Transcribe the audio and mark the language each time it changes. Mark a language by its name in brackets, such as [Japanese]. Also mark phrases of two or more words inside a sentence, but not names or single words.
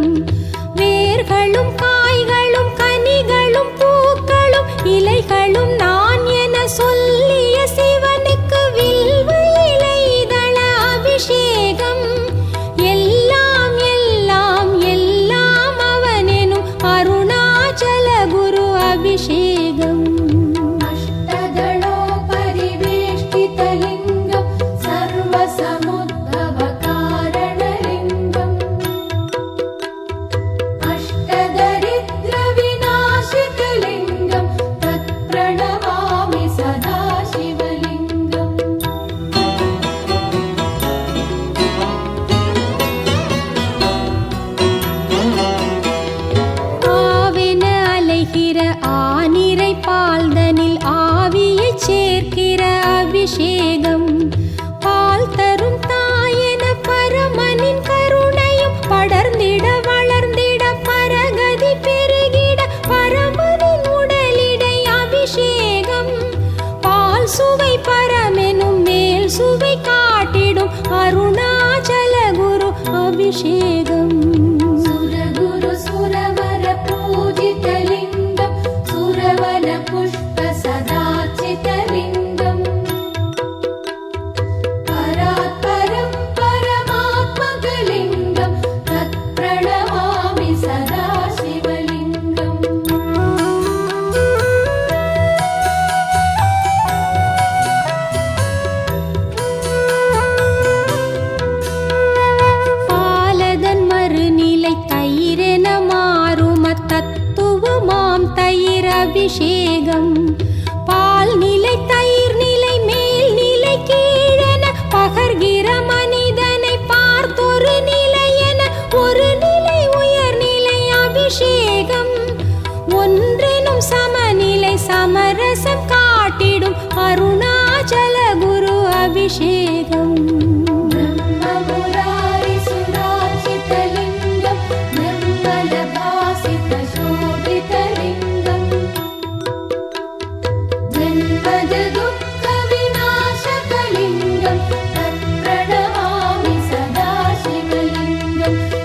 [Tamil] வேர்களும் காய்களும் கனிகளும் பூக்களும் இலைகளும் நான் என சொல்லிய சிவனுக்கு வில்வ இலைதள அபிஷேகம். எல்லாம் எல்லாம் எல்லாம் அவனெனும் அருணாச்சல குரு அபிஷேகம். [Sanskrit] अष्टदलो परिवेष्टितलिङ्गं सर्वसमुद्भवकारणलिङ्गम्. अष्टदरिद्रविनाशितलिङ्गं तत्प्रणमामि सदा शिवलिङ्गम्. [Tamil] ஆவென அலைகிற ஆனிரை பால்தனில் ஆவியை சேர்க்கிற அபிஷேகம். பால் தரும் தாயென பரமனின் கருணையும் படர்ந்திட வளர்ந்திட பரகதி பெருகிட பரமனின் உடலிடை அபிஷேகம். பால் சுவை பரமெனும் மேல் சுவை காட்டிடும் அருணாச்சல குரு அபிஷேகம். [Sanskrit] सुरगुरु सुरवर पूजितलिङ्गं सुरवन पुष्प सदाचितलिङ्गम्. परात्परं परमात्मकलिङ्गं तत्प्रणमामि सदा शिवलिङ्गम्. [Tamil] பாலதன் மறுநிலை தயிரென மாறும் அத்தத்துவமாம் தயிர் அபிஷேகம். பால் நிலை தயிர் நிலை மேல் நிலை கீழென பகர்கிற மனிதனை பார்த்தொரு நிலை என ஒரு நிலை உயர்நிலை அபிஷேகம். ஒன்றெனும் சமநிலை சமரசம் காட்டிடும் அருணாச்சல குரு அபிஷேகம். [Sanskrit] ब्रह्ममुरारि सुरार्चितलिङ्गं निर्मलभासितशोभितलिङ्गम्. जन्मजदुःखविनाशकलिङ्गं तत्प्रणमामि सदा शिवलिङ्गम्.